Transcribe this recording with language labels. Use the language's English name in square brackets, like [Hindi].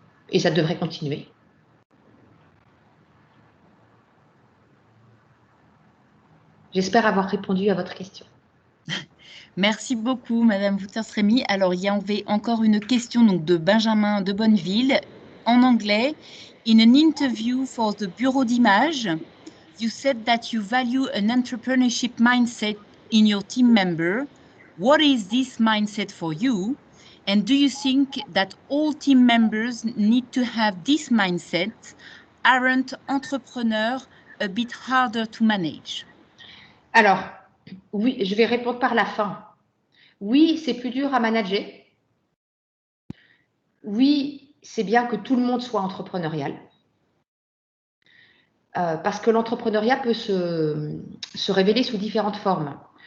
[French] Et ça devrait continuer. J'espère avoir répondu à votre question. Merci beaucoup, Madame Wouters-Rémy. Alors, il y avait encore une question donc, de Benjamin de Bonneville en anglais. [English] In an interview for the Bureau d'Images, you said that you value an entrepreneurship mindset in your team member. What is this mindset for you? And do you think that all team members need to have this mindset? Aren't entrepreneurs a bit harder to manage? [French] Alors, oui, je vais répondre par la fin. Oui, c'est plus dur à manager. Oui, c'est bien que tout le monde soit entrepreneurial. Parce que l'entrepreneuriat peut se révéler sous différentes formes.